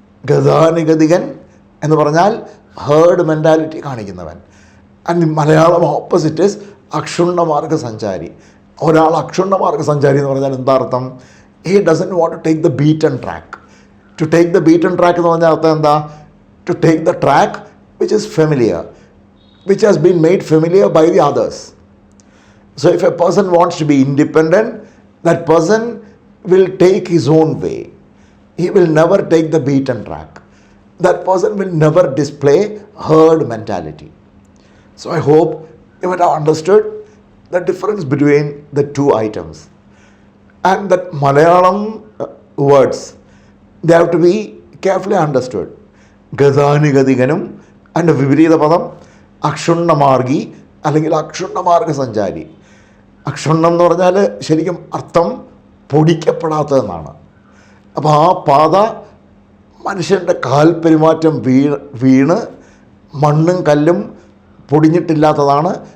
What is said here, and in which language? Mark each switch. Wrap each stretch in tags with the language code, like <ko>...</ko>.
<ml>ഗതാനുഗതികൻ എന്ന് പറഞ്ഞാൽ heard mentality കാണിക്കുന്നവൻ.</ml> <en>And Malayalam opposite is അക്ഷുണ്ണ മാർഗസഞ്ചാരി.</en> <ml>ഒരാൾ അക്ഷുണ്ണ മാർഗസഞ്ചാരി എന്ന് പറഞ്ഞാൽ എന്താ അർത്ഥം?</ml> <en>He doesn't want to take the beaten track. To take the beaten track</en> <ml>എന്ന് പറഞ്ഞാൽ അർത്ഥം എന്താ?</ml> <en>To take the track which is familiar, which has been made familiar by the others. So if a person wants to be independent, that person will take his own way. He will never take the beaten track. That person will never display herd mentality. So I hope you might have understood the difference between the two items. And that Malayalam words, they have to be carefully understood.</en> <ml>ഗതാനുഗതികനും അതിൻ്റെ വിപരീത പദം അക്ഷുണ്ണമാർഗി അല്ലെങ്കിൽ അക്ഷുണ്ണമാർഗ സഞ്ചാരി. അക്ഷുണ്ണം എന്ന് പറഞ്ഞാൽ ശരിക്കും അർത്ഥം പൊടിക്കപ്പെടാത്തതെന്നാണ്. അപ്പോൾ ആ പാത മനുഷ്യൻ്റെ കാൽപെരുമാറ്റം വീണ് മണ്ണും കല്ലും പൊടിഞ്ഞിട്ടില്ലാത്തതാണ്.</ml>